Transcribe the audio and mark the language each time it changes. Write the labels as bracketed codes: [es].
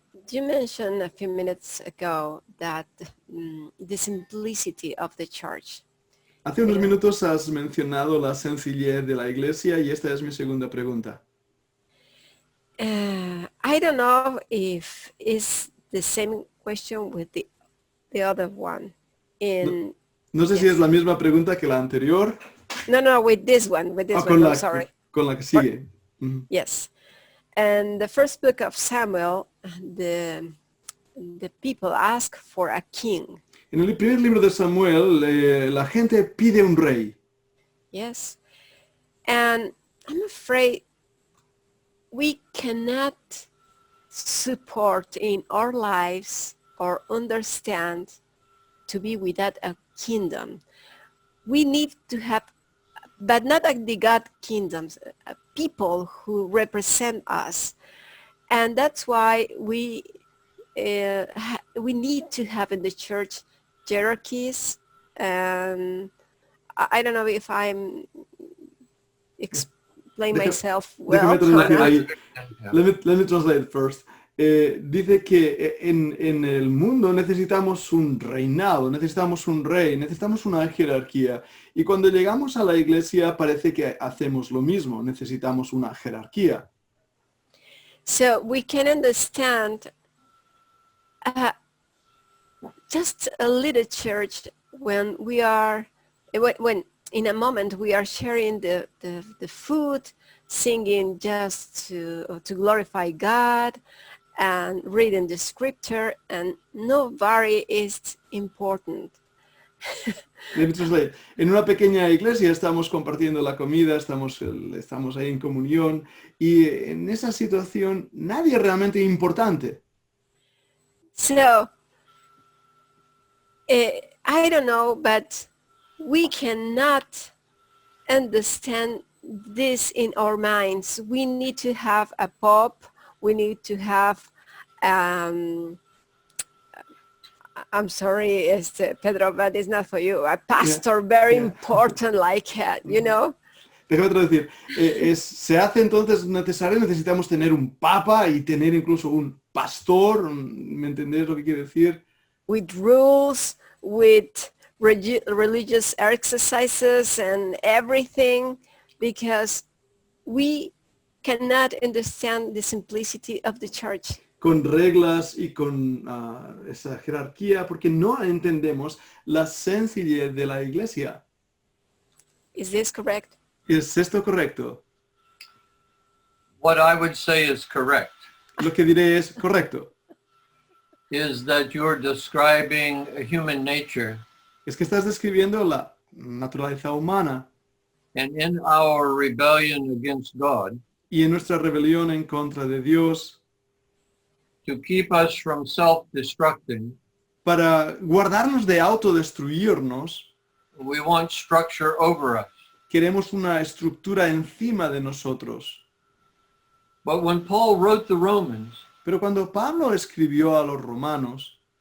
[en] You mentioned a few minutes ago that the simplicity of the church. [es] Hace unos minutos has mencionado la sencillez de la iglesia y esta es mi segunda pregunta. [en] I don't know if it's the same question with the other one. [es] No sé si es la misma pregunta que la anterior [en] No, with this one, [es] con [en] I'm sorry. [es] con la que sigue. Ujú. [en] Yes. And the first book of Samuel, the people ask for a king. [es] En el primer libro de Samuel, la gente pide un rey. [en] Yes. And I'm afraid we cannot support in our lives or understand to be without a kingdom. We need to have, but not like the God kingdoms, people who represent us. And that's why we need to have in the church hierarchies. And I don't know if I'm explain myself well. [es] Déjame traducir ahí. [en] Yeah. Let me translate first. [es] Dice que en el mundo necesitamos un reinado, necesitamos un rey, necesitamos una jerarquía. Y cuando llegamos a la iglesia parece que hacemos lo mismo, necesitamos una jerarquía. [en] So we can understand just a little church when we are, when in a moment we are sharing the food, singing just to glorify God, and reading the scripture, and nobody is important. Let me translate. [es] En una pequeña iglesia estamos compartiendo la comida, estamos ahí en comunión y en esa situación nadie es realmente importante. [en] So I don't know, but we cannot understand this in our minds. We need to have a pope. We need to have, I'm sorry, Pedro, but it's not for you, a pastor, very important, like, you know. [es] Déjame traducir. Se hace entonces necesario, necesitamos tener un papa y tener incluso un pastor, ¿me entendés lo que quiere decir? [en] With rules, with religious exercises and everything, because we cannot understand the simplicity of the church. [es] Con reglas y con esa jerarquía, porque no entendemos la sencillez de la iglesia. [en] Is this correct? [es] ¿Es esto correcto? [en] What I would say is correct [es] Lo que diré es correcto. [en] is that you're describing a human nature, [es] Es que estás describiendo la naturaleza humana [en] and in our rebellion against God, [es] y en nuestra rebelión en contra de Dios, [en] to keep us from self-destructing, [es] para guardarnos de autodestruirnos, [en] we want structure over us. [es] queremos una estructura encima de nosotros. [en] But when Paul wrote the Romans, [es] Pero cuando Pablo escribió a los romanos